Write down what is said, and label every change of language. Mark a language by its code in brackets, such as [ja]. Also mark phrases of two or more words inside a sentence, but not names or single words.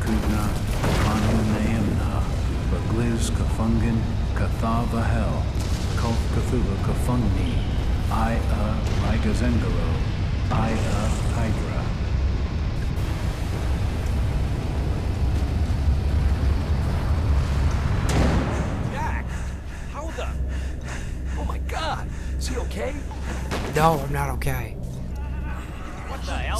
[en] Kafungna, Kanu Naemna, Bagliz Kafungin, Kathavahel, Kulf Cthulhu Kafungni, Rigazengaro, Hydra. Jack! How the... Oh my god! Is he okay? No, I'm not okay. What the hell?